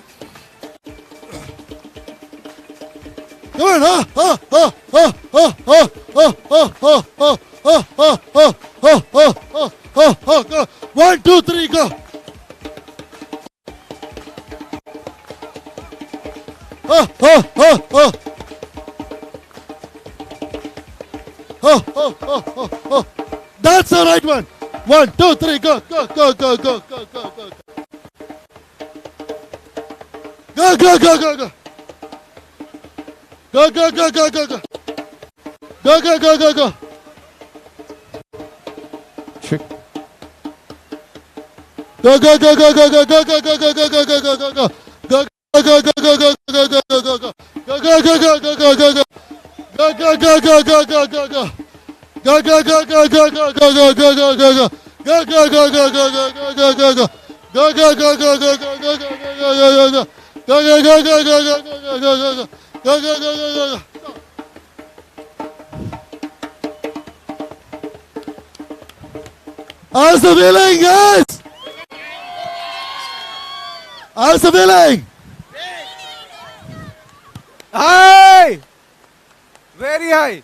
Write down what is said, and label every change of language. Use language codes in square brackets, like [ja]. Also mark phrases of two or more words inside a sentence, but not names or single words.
[en] Come on, go. 1, 2, 3, go. That's the right one. 1, 2, 3, go, go, go, go, go, go, go, go. Go, go, go, go, go. Go, go, go, go, go, go. Go, go, go, go, go. Check. Go, go, go, go, go, go, go, go, go, go, go, go, go, go, go. Go, go, go, go, go, go, go, go, go, go. Go, go, go, go, go, go, go, go. Go, go, go, go, go, go, go, go. Go, go, go, go, go, go, go, go, go, go, go, go. Go, go, go, go, go, go, go, go, go, go. Go, go, go, go, go, go, go, go, go, go, go, go. Go, go, go, go, go, go, go, go, go, go. Go, go, go, go, go, go. How's the feeling, guys? How's the feeling? High! Very high.